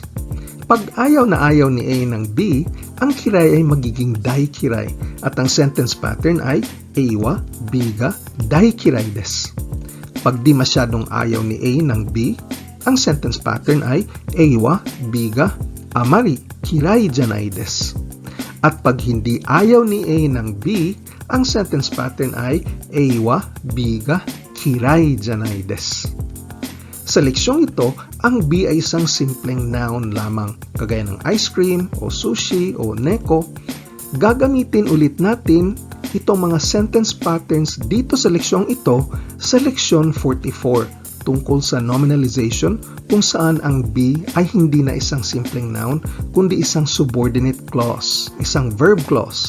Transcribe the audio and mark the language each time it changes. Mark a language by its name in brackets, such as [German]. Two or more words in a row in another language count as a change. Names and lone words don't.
[Filipino] Pag ayaw na ayaw ni A ng B, ang kirai ay magiging [Japanese] 大嫌い [Filipino] at ang [English] sentence pattern [Filipino] ay [Japanese] AはBが大嫌いです. [Filipino] Pag di masyadong ayaw ni A ng B, ang [English] sentence pattern [Filipino] ay [Japanese] eiwa, biga, あまり、嫌いじゃないです. [Filipino] At pag hindi ayaw ni A ng B, ang [English] sentence pattern [Filipino] ay [Japanese] eiwa, biga, 嫌いじゃないです. [Filipino] Sa leksyong ito, ang B ay isang simpleng noun lamang, kagaya ng [English] ice cream [Filipino] o sushi o neko. Gagamitin ulit natin itong mga [English] sentence patterns [Filipino] dito sa leksyong ito sa leksyon 44 tungkol sa nominalization, kung saan ang B ay hindi na isang simpleng noun kundi isang [English] subordinate clause, [Filipino] isang [English] verb clause.